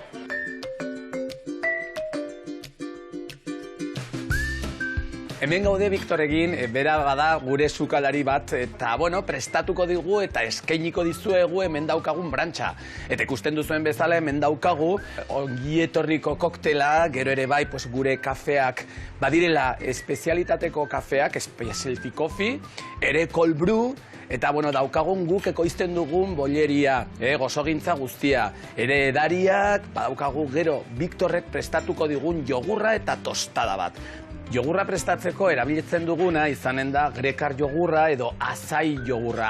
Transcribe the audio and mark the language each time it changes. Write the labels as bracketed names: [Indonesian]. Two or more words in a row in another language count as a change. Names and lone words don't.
[Basque] Hemen gaude Viktorekin, bera bada gure sukalari bat, eta prestatuko digu eta eskainiko dizuegu hemen daukagun brantxa. Eta ikusten duzuen bezala hemen daukagu ongietorriko koktela, gero ere bai gure kafeak, badirela espezialitateko kafeak, [English] specialty coffee, ere cold brew, [Basque] eta daukagun guk ekoizten dugun bolleria, gozogintza guztia. Ere edariak, badaukagu gero Viktorrek prestatuko digun jogurra eta tostada bat. Jogurra prestatzeko erabiltzen duguna izanen da grekar jogurra edo azai jogurra.